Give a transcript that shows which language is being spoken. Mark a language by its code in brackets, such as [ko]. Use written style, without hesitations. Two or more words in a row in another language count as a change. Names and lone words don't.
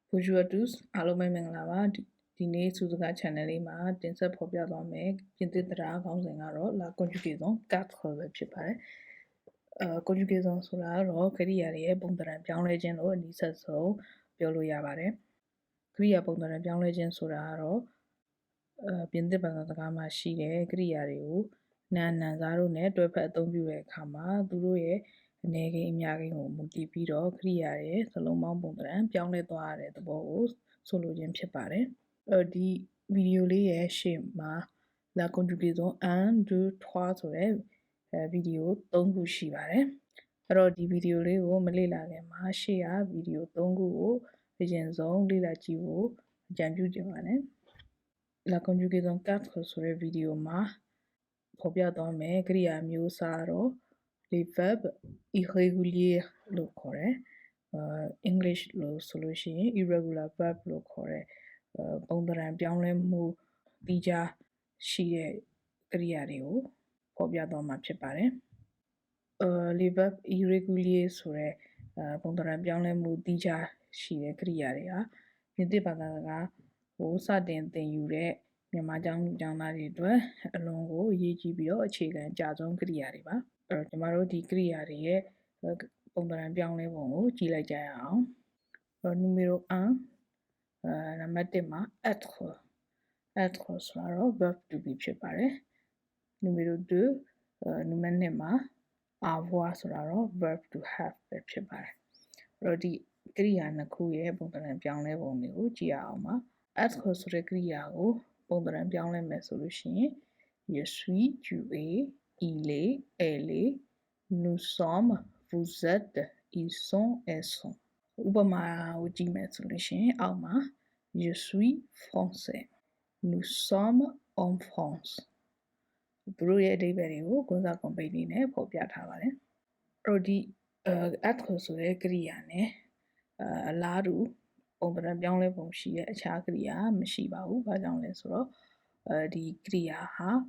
[fr] Bonjour à tous [my] အားလုံးပဲမင်္ဂလာပါဒီနေ့စုစကား channel လေးမှာတင်ဆက်ဖော်ပြသွားမယ်ပြင်သစ်တရားခေါင်းစဉ်ကတော့ [fr] la conjugaison 4 [my] ပဲဖြစ်ပါတယ်conjugaison ဆိုတာတော့ကရိယာတွေရဲ့ပုံသဏ္ဍာန်ပြောင်းလဲခြင်းလို့အနည်းဆက်ဆုံးပြောလို့ရပါတယ်ကရိယာ ပုံသဏ္ဍာန်ပြောင်းလဲခြင်းဆိုတာကတော့ပြင်သစ်ဘာသာစကားမှာရှိတဲ့ကရိယာတွေကိုနာမ်စားတို့နဲ့တွဲဖက်အသုံးပြုတဲ့အခါမှာသူတို့ရဲ့အနေကိန်းအများကိန်းကိုမူတည်ပြီး တော့ကရိယာရဲ့စလုံးပေါင်းပုံသဏ္ဍာန်ပြောင်းလဲသွားတဲ့သဘောကိုဆိုလိုခြင်းဖြစ်ပါတယ်ဒီဗီဒီယိုလေးရဲ့ရှေ့မှာ [fr] la conjugaison 1 [my] 2 3 ဆိုတဲ့ဗီဒီယို3ခုရှိပါတယ်အဲ့တော့ဒီဗီဒီယိုလေးကိုမလေ့လာခင်မှာရှေ့က ဗီဒီယို3ခုကိုအရင်ဆုံးလေ့လာကြည့်ဖို့အကြံပြုချင်ပါတယ် [fr] la conjugaison 4 [my] ဆိုတဲ့ဗီဒီယိုမှာဖော်ပြသွားမယ်ကရိယာမျိုးအစားတော့ [fr] les verbes irréguliers [my] လို့ခေါ်တယ်English လို့ဆိုလို့ရှိရင် [en] irregular verb [my] လို့ခေါ်တဲ့ပုံသဏ္ဍာန်ပြောင်းလဲမှုတိကျရှိတဲ့ကရိယာတွေကိုဖော်ပြသွားမှာဖြစ်ပါတယ် [fr] les verbes irréguliers [my] ဆိုတဲ့ပုံသဏ္ဍာန်ပြောင်းလဲမှုတိကျရှိတဲ့ကရိယာတွေဟာပြင်သစ်ဘာသာစကားကိုစတင်သင်ယူတဲ့မြန်မာကျောင်းသားတွေအတွက်အလွန်ကိုအရေးကြီးပြီးတော့အခြေခံအကျဆုံးကရိယာတွေပါအဲ့တော့ကျွန်တော်တို့ဒီကရိယာတွေရဲ့ပုံသဏ္ဍာန်ပြောင်းလဲပုံကိုကြည့်လိုက်ကြရအောင် numéro 1နံပါတ်1မှာ être ဆိုတာတော့ [en] verb to be [my] ဖြစ်ပါတယ် numéro 2နံပါတ်2မှာ avoir ဆိုတာတော့ [en] verb to have [my] ပဲဖြစ်ပါတယ်အဲ့တော့ဒီကရိယာနှစ်ခုရဲ့ပုံသဏ္ဍာန်ပြောင်းလဲပုံတွေကိုကြည့်ရအောင်ပါ être ဆိုတဲ့ကရိယာကိုပုံသဏ္ဍာန်ပြောင်းလဲမယ်ဆိုလို့ရှိရင် [fr] je suis tu es il est elle est nous sommes vous êtes ils sont elles sont [my] ဥပမာကိုကြည့်မယ်ဆိုလို့ရှိရင်အောက်မှာ [fr] je suis français nous sommes en France [my] သူတို့ရဲ့အဓိပ္ပာယ်တွေကိုကွန်စာကွန်ပိတ်လေးနဲ့ဖော်ပြထားပါတယ်အဲ့တော့ဒီêtre ဆိုတဲ့ကရိယာနဲ့အလားတူပုံသဏ္ဍာန်ပြောင်းလဲပုံရှိတဲ့အခြားကရိယာမရှိပါဘူးဘာကြောင့်လဲဆိုတော့ဒီကရိယာဟာ